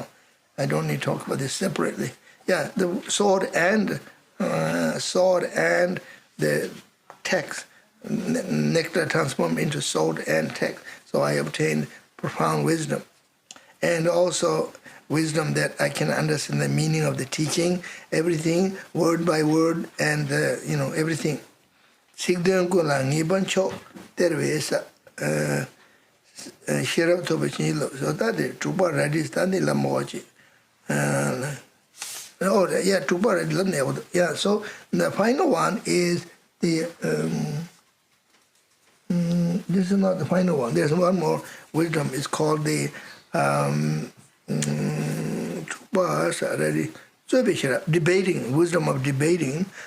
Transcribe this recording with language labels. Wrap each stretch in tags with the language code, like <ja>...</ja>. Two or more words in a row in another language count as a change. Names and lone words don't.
<en>I don't need to talk about this separately. Yeah, the sword and the text, nectar transformed into sword and text. So I obtained profound wisdom, and also wisdom that I can understand the meaning of the teaching, everything word by word, and everything.</en> <bo>Sigden kula ngiban cho tervesa shirab to bachinilo.</bo> <en>So that is</en> <bo>tuba radis tani la mochi.</bo> <en>Tuba radis. Yeah. So the final one is the. This is not the final one. There's one more wisdom. It's called the. Debating, wisdom of debating.</en>